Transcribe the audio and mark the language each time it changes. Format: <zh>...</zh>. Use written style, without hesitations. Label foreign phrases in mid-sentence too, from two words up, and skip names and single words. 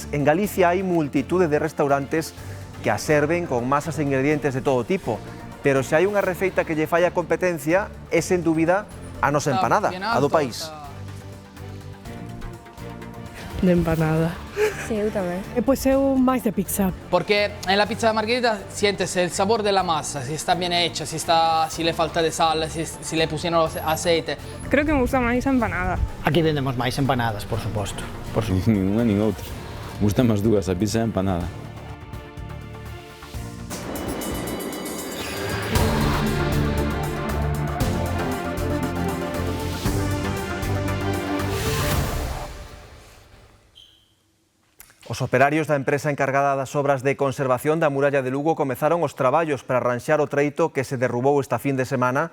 <gl>En Galicia hai multitude de restaurantes que a serven con masas e ingredientes de todo tipo, pero se hai unha receita que lle falla a competencia é, sen dúbida, a nosa empanada, a do país. De empanada. Sí, eu tamén. Pois eu máis de pizza.</gl> <es>Porque en la pizza de margherita sientes el sabor de la masa, si está bien hecha, si le falta de sal, si le pusieron aceite.</es> <gl>Creo que me gusta máis a empanada. Aquí vendemos máis empanadas, por suposto. Nin unha nin outra. Gustan as dúas, a pizza e a empanada. Os operarios da empresa encargada das obras de conservación da muralla de Lugo comezaron os traballos para arranxar o treito que se derrubou esta fin de semana.</gl>